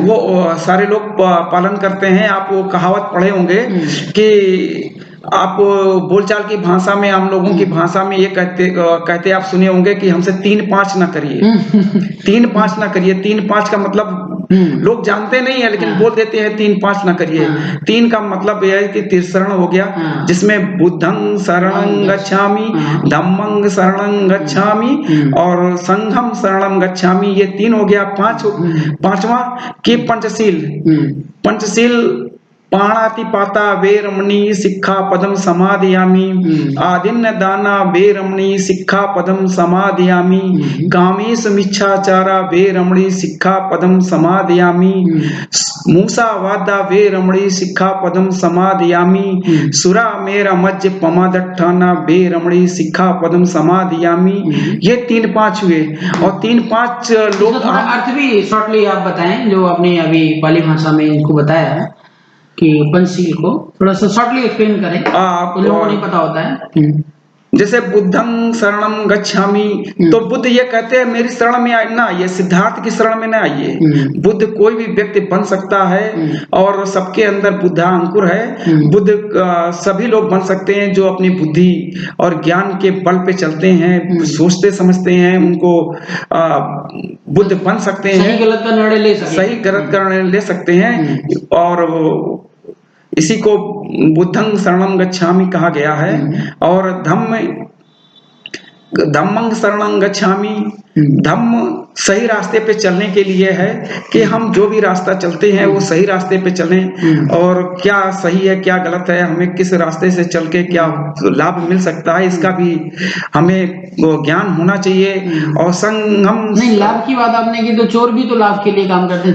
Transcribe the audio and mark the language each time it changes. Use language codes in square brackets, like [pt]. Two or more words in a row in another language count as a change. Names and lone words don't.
[hi] वो सारे लोग पालन करते हैं। आप वो कहावत पढ़े होंगे कि आप बोलचाल की भाषा में, हम लोगों की भाषा में ये कहते आप सुने होंगे कि हमसे 3-5 ना करिए। 3-5 ना करिए। 3-5 का मतलब लोग जानते नहीं है, लेकिन बोल देते हैं 3-5 ना करिए। 3 का मतलब यह है कि त्रिशरण हो गया, जिसमें [pi] बुद्धं शरणं गच्छामि, धम्मं शरणं गच्छामि [hi] और [pi] संघं शरणं गच्छामि। [hi] ये 3 हो गया। 5वां कि [pi] पंचशील पाणातिपाता वेरमणि सिक्खापदं समादयामि, आदिन्य दाना वेरमणि सिक्खापदं समादयामि, कामेशमिच्छाचारा वेरमणि सिक्खापदं समादयामि, मूसावादा वेरमणि सिक्खापदं समादयामि, सुरामेरमज्ज पमादट्ठाना वेरमणि सिक्खापदं समादयामि। [hi] ये 3-5 हुए। और 3-5 लोग अर्थ भी शॉर्टली आप बताएं, जो आपने अभी पाली भाषा में इनको बताया है कि पंचशील को थोड़ा सा [en] shortly explain [hi] करें, तो लोगों को नहीं पता होता है। [pi] जैसे बुद्धं शरणं गच्छामि, [hi] तो बुद्ध ये कहते हैं मेरी शरण में ना आइए, सिद्धार्थ की शरण में ना आइए। बुद्ध कोई भी व्यक्ति बन सकता है और सबके अंदर बुद्धा अंकुर है। बुद्ध सभी लोग बन सकते हैं जो अपनी बुद्धि और ज्ञान के बल पे चलते हैं, सोचते समझते हैं, उनको बुद्ध बन सकते हैं। सही गलत का निर्णय ले सकते हैं। और इसी को [pi] बुद्धं शरणं गच्छामि [hi] कहा गया है। और [pi] धम्मं शरणं गच्छामि, [hi] धम्म सही रास्ते पे चलने के लिए है कि हम जो भी रास्ता चलते हैं वो सही रास्ते पे चलें, और क्या सही है क्या गलत है, हमें किस रास्ते से चल के क्या लाभ मिल सकता है, इसका भी हमें ज्ञान होना चाहिए। और संगम नहीं, लाभ की बात आपने की, तो चोर भी तो लाभ के लिए काम करते हैं।